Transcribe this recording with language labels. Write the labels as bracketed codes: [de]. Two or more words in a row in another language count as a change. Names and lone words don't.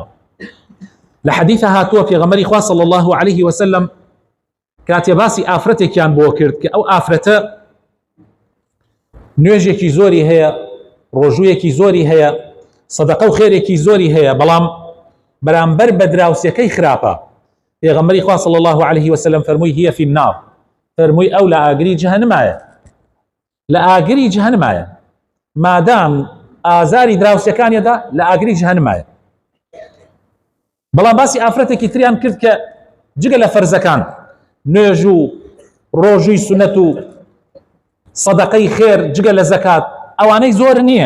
[ckb] لە حەدیثە هاتووە پێغەمبەری خوا [ar] صلی الله عليه وسلم [ckb] کاتێ باسی ئافرەتێکیان بۆ کرد کە ئەو ئافرەتە نوێژێکی زۆری هەیە، ڕۆژوویەکی زۆری هەیە، سەدەقە و خێرێکی زۆری هەیە، بەڵام بەرامبەر بە دراوسێکەی خراپە. پێغەمبەری خوا [ar] صلی الله عليه وسلم [ckb] فەرمووی [ar] هي في النار، [ckb] فەرمووی ئەو لە ئاگری جەهەنەمایە، لە ئاگری جەهەنەمایە. مادام ئازاری دراوسەکانیەدا لە ئاگری جەهەنەمایە. بەڵام باسی ئافرەتێکی تریان کرد کە جگە لە فەرزەکان، نوێژ و ڕۆژووی سونەت و سەدەقەی خێر، جگە لە زەکات، ئەوانەی زۆر نییە.